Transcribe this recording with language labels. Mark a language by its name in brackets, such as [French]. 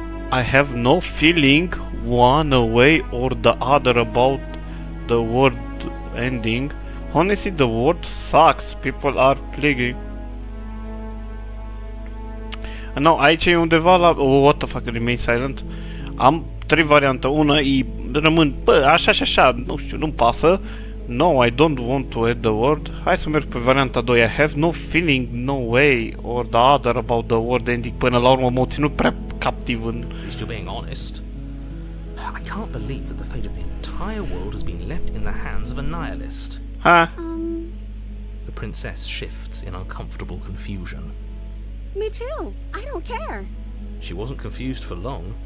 [English] I have no feeling one way or the other about the word ending. Honestly, the word sucks. People are plaguing. No, [Romanian] aici e undeva la... [English] Oh, what the fuck, remain silent. [Romanian] Am trei variante. Una e rămân, bă, așa și așa, nu știu, nu-mi pasă. [English] No, I don't want to add the word. [Romanian] Hai să merg pe varianta 2. [English] I have no feeling, no way or the other about the word ending. [Romanian] Până la urmă m-au ținut prea captiv în... [English] At least you're being honest. I can't believe that the fate of the entire world has been left in the hands of a nihilist. Ha? The princess shifts in uncomfortable confusion. Me too. I don't care. She wasn't confused for long.